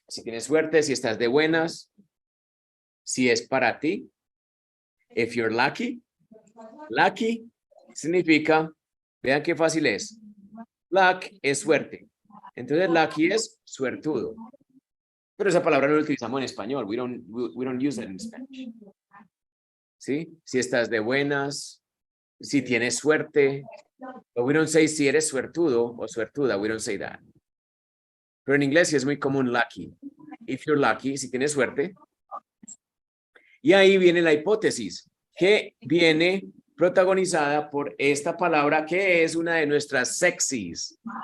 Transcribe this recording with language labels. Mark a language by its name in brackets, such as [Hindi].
[Spanish] Si tienes suerte, si estás de buenas, si es para ti. [English] If you're lucky. [Spanish] Lucky significa, vean qué fácil es. Luck es suerte. Entonces, lucky es suertudo. Pero esa palabra no la utilizamos en español. [English] We don't use it in Spanish. [Spanish] ¿Sí? Si estás de buenas, si tienes suerte. [English] But we don't say [Spanish] si eres suertudo o suertuda. [English] We don't say that. [Spanish] Pero en inglés sí es muy común lucky. [English] If you're lucky, [Spanish] si tienes suerte. Y ahí viene la hipótesis, que viene protagonizada por esta palabra que es una de nuestras sexys.